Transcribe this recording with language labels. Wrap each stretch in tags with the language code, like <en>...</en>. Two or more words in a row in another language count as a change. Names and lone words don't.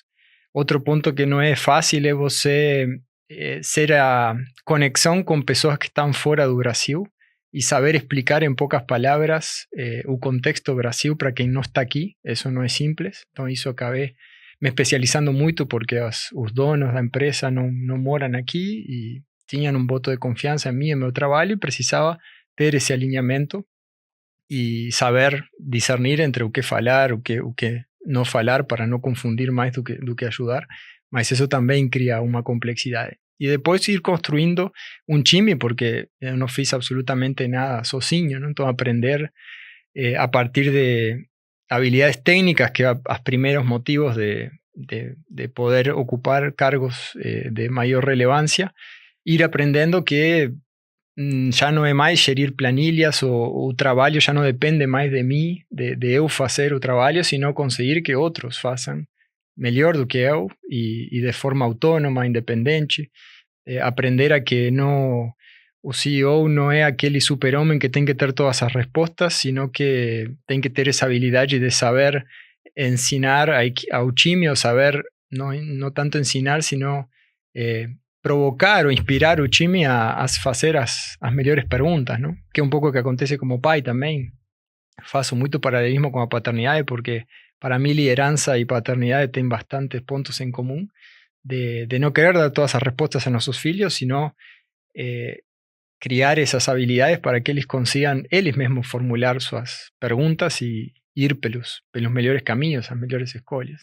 <es>Otro punto que no es fácil es</es> <pt>você ser a</pt> <es>conexión con personas que están fuera de Brasil y saber explicar en pocas palabras el contexto Brasil para quien no está aquí. Eso no es simple. Entonces eso acabé me especializando mucho porque los donos de la empresa no moran aquí y tenían un voto de confianza en mí, en mi trabajo, y precisaba tener ese alineamiento y saber discernir entre</es> <pt>o que falar, o que</pt> <es>no falar para no confundir más</es> <pt>do que</pt> <es>ayudar. Mas eso también crea una complejidad. Y después ir construyendo un time, porque yo no fiz absolutamente nada sozinho, ¿no? Entonces aprender a partir de habilidades técnicas, que a los primeros motivos de poder ocupar cargos de mayor relevancia, ir aprendiendo que ya no es más gerir planillas o trabajo, ya no depende más de mí, de eu hacer o trabajo, sino conseguir que otros</es> <pt>façam melhor do que eu</pt> <es>y de forma autónoma, independiente. Aprender a que no, o CEO no es aquel super-homem que tiene que tener todas las respuestas, sino que tiene que tener esa habilidad de saber</es> <pt>ensinar ao time,</pt> <es>o saber no tanto ensinar, sino provocar o inspirar</es> <pt>o time a fazer as melhores perguntas,</pt> <es>¿no?</es> <pt>Que é un pouco o que acontece como pai também. Faço muito paralelismo</pt> <es>con a paternidade, porque para mí liderança y paternidade tienen bastantes puntos en común, de no querer dar todas las respuestas a nuestros hijos, sino criar esas habilidades para que ellos consigan ellos mismos formular sus preguntas y ir pelos mejores caminos, las mejores escolhas.</es>